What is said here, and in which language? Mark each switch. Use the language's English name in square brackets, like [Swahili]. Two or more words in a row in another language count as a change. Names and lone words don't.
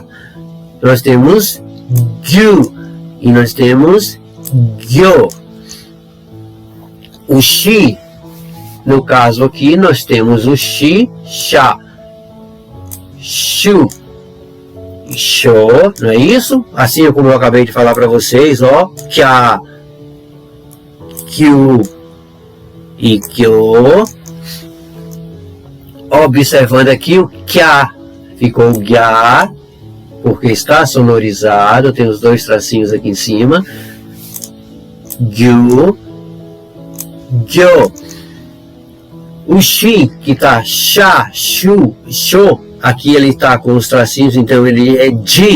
[Portuguese] Nós temos gyu e nós temos gyo. O shi, no caso aqui, nós temos o shi, sha, shu, sho, não é isso? Assim como eu acabei de falar para vocês, ó, kya, kyu e kyo. Observando aqui o kya, ficou gya, porque está sonorizado, tem os dois tracinhos aqui em cima. Gyu, gyo. O shi, que está sha, shu, sho, aqui ele está com os tracinhos, então ele é ji.